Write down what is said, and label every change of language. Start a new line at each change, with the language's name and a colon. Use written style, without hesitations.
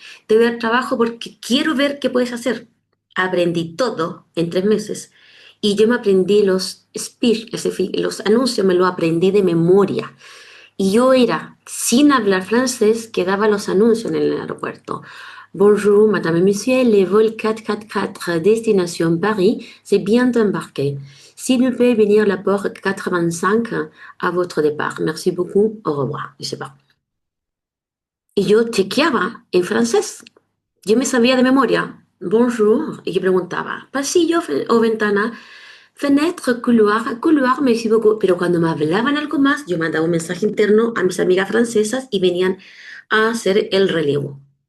Spanish: Te voy a dar trabajo porque quiero ver qué puedes hacer. Aprendí todo en 3 meses. Y yo me aprendí los speech, los anuncios, me los aprendí de memoria. Y yo era, sin hablar francés, que daba los anuncios en el aeropuerto.
French: Bonjour, madame et monsieur, le vol 444 destination Paris, c'est bien embarqué. S'il vous plaît venir à la porte 85 à votre départ. Merci beaucoup, au revoir. Je sais pas.
Spanish: Y yo chequeaba en francés. Yo me sabía de memoria. Bonjour. Y yo preguntaba, pasillo o ventana,
French: fenêtre, couloir, couloir, merci beaucoup.
Spanish: Pero cuando me hablaban algo más, yo mandaba un mensaje interno a mis amigas francesas y venían a hacer el relevo.